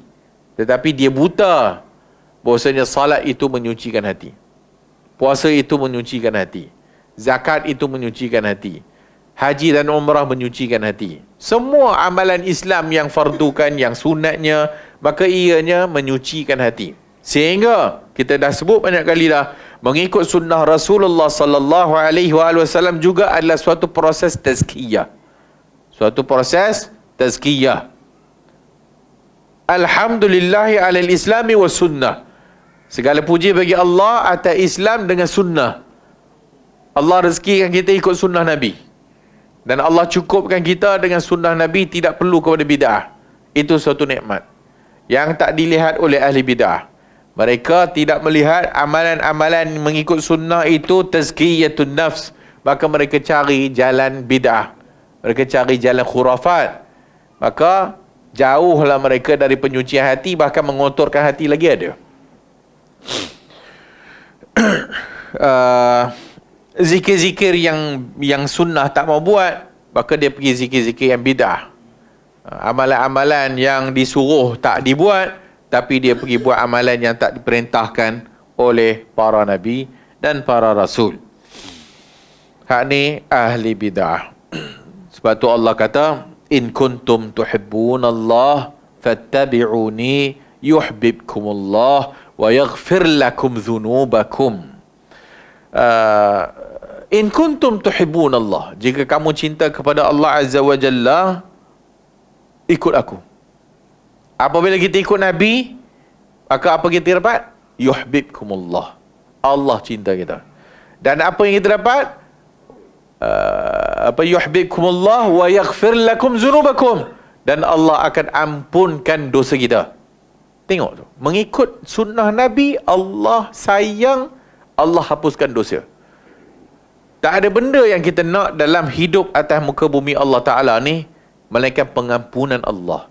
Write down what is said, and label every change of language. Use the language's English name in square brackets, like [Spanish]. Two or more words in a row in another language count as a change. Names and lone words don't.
[Malay] Tetapi dia buta bahwasanya salat itu menyucikan hati, puasa itu menyucikan hati, zakat itu menyucikan hati, haji dan umrah menyucikan hati. Semua amalan Islam yang fardukan, yang sunatnya, maka ianya menyucikan hati. Sehingga kita dah sebut banyak kali dah, mengikut sunnah Rasulullah [Arabic] صلى الله عليه وسلم [Malay] juga adalah suatu proses tazkiyah. Suatu proses tazkiyah. [Arabic] الحمد لله على الإسلام والسنة. [Malay] Segala puji bagi Allah atas Islam dengan sunnah. Allah rezekikan kita ikut sunnah Nabi. Dan Allah cukupkan kita dengan sunnah Nabi, tidak perlu kepada bid'ah. Itu suatu nikmat yang tak dilihat oleh ahli bid'ah. Mereka tidak melihat amalan-amalan mengikut sunnah itu [Arabic] تزكية النفس. [Malay] Maka mereka cari jalan bid'ah. Mereka cari jalan khurafat. Maka jauhlah mereka dari penyucian hati, bahkan mengotorkan hati lagi ada. Zikir-zikir yang sunnah tak mau buat, maka dia pergi zikir-zikir yang bid'ah. Amalan-amalan yang disuruh tak dibuat, tapi dia pergi buat amalan yang tak diperintahkan oleh para nabi dan para rasul. Hak ni ahli bid'ah. Sebab tu Allah kata, [Arabic] إن كنتم تحبون الله فاتبعوني يحببكم الله ويغفر لكم ذنوبكم. إن كنتم تحبون الله, [Malay] jika kamu cinta kepada Allah [Arabic] عز وجل, [Malay] ikut aku. Apabila kita ikut Nabi, maka apa kita dapat? Yuhibbukumullah. Allah cinta kita. Dan apa yang kita dapat? [Arabic] يحببكم الله ويغفر لكم ذنوبكم, [Malay] dan Allah akan ampunkan dosa kita. Tengok tu, mengikut sunnah Nabi, Allah sayang, Allah hapuskan dosa. Tak ada benda yang kita nak dalam hidup atas muka bumi Allah Ta'ala ni melainkan pengampunan Allah.